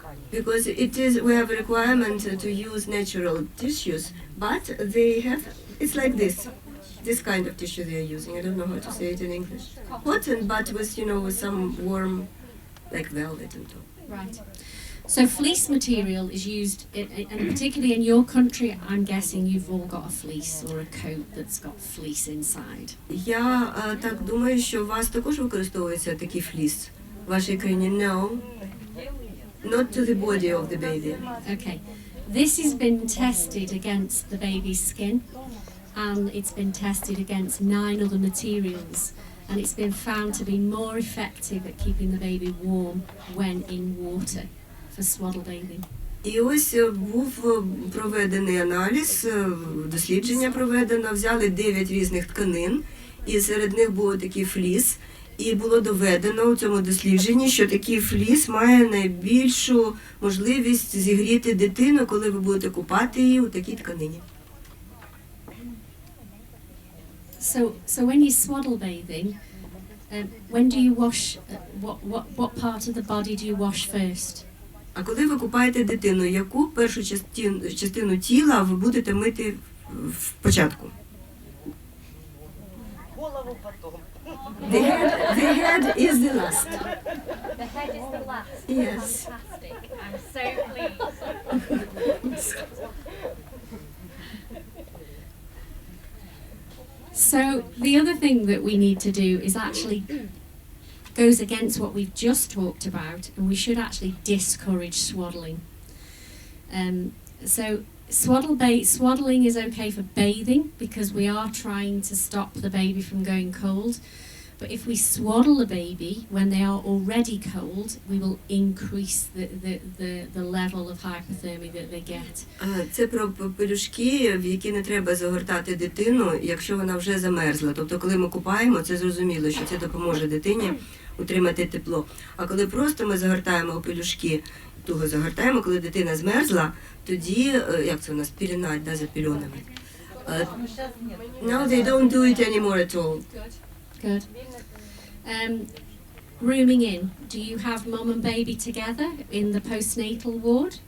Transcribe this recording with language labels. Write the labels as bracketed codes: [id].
[en] Because we have a requirement to use natural tissues, but it's like this kind of tissue they are using. I don't know how to say it in English. Cotton, but with some warm, like velvet on top. right. So fleece material is used, and particularly in your country, I'm guessing you've all got a fleece or a coat that's got fleece inside. [uk] Я так думаю, що у вас також використовується такий фліс. В вашій країні [en] no. Not to the body of the baby. Okay. This has been tested against the baby's skin, and it's been tested against 9 other materials, and it's been found to be more effective at keeping the baby warm when in water for swaddle bathing. [uk] І ось був проведений аналіз, дослідження проведено, взяли 9 різних тканин, і серед них був такий фліс, і було доведено у цьому дослідженні, що такий фліс має найбільшу можливість зігріти дитину, коли ви будете купати її у такій тканині. [en] So when you're swaddle bathing, when do you wash? What part of the body do you wash first? [uk] А коли ви купаєте дитину, яку першу частину тіла ви будете мити в початку? Голову потом. [en] The head is the last. The head is the last. Yes. Fantastic. I'm so pleased. So the other thing that we need to do is actually goes against what we've just talked about, and we should actually discourage swaddling. So swaddling is okay for bathing because we are trying to stop the baby from going cold. But if we swaddle the baby when they are already cold, we will increase the level of hypothermia that they get. [uk] Це про пелюшки, в які не треба загортати дитину, якщо вона вже замерзла. Тобто, коли ми купаємо, це зрозуміло, що це допоможе дитині утримати тепло. А коли просто ми загортаємо у пелюшки, туго загортаємо, коли дитина змерзла, тоді, як це у нас, пілінать, да, за пільонами. [en] Now they don't do it anymore at all. Good. Rooming in. Do you have mum and baby together in the postnatal ward?